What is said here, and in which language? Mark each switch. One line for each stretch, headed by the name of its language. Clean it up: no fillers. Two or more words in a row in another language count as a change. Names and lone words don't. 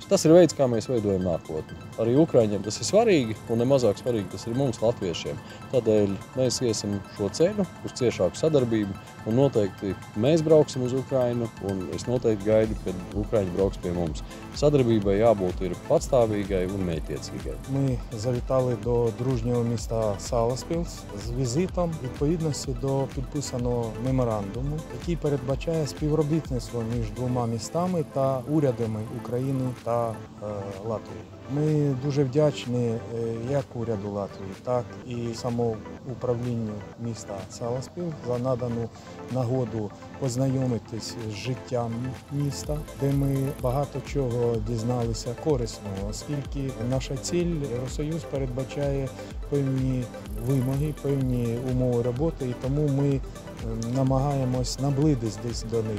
Latvian: Tas ir veids, kā mēs veidojam nākotni. Arī ukraiņiem tas ir svarīgi, un nemazāk svarīgi tas ir mums, latviešiem. Tādēļ mēs iesim šo ceļu uz ciešāku sadarbību, un noteikti mēs brauksim uz Ukrainu, un es noteikti gaidu, kad ukraiņi brauks pie mums. Sadarbībai jābūt ir patstāvīgai un mērķtiecīgai.
Ukrainian: Ми завітали до дружнього міста Саласпілс з візитом відповідності до підписаного меморандуму, який передбачає співробітництво між двома містами та урядами України та Латвії. Ми дуже вдячні як уряду Латвії, так і самоуправлінню міста Саласпіл за надану нагоду познайомитись з життям міста, де ми багато чого дізналися корисного, оскільки наша ціль Євросоюз передбачає певні вимоги, певні умови роботи, і тому ми намагаємось наблизитись до них.